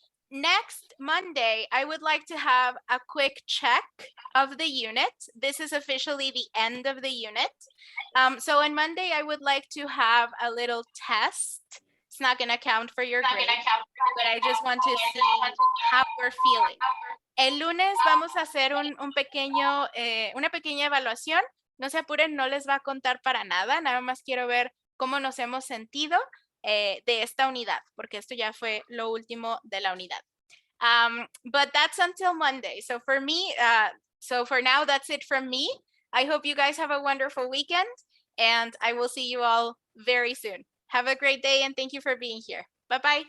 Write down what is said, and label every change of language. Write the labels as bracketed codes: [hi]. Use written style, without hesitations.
[en] Next Monday, I would like to have a quick check of the unit. This is officially the end of the unit. So on Monday, I would like to have a little test. It's not going to count for your grade, but I just want to see how we're feeling. [es] El lunes vamos a hacer una pequeña evaluación. No se apuren, no les va a contar para nada. Nada más quiero ver cómo nos hemos sentido de esta unidad, porque esto ya fue lo último de la unidad. [en] But that's until Monday. So for me, so for now, that's it from me. I hope you guys have a wonderful weekend, and I will see you all very soon. Have a great day, and thank you for being here. Bye-bye.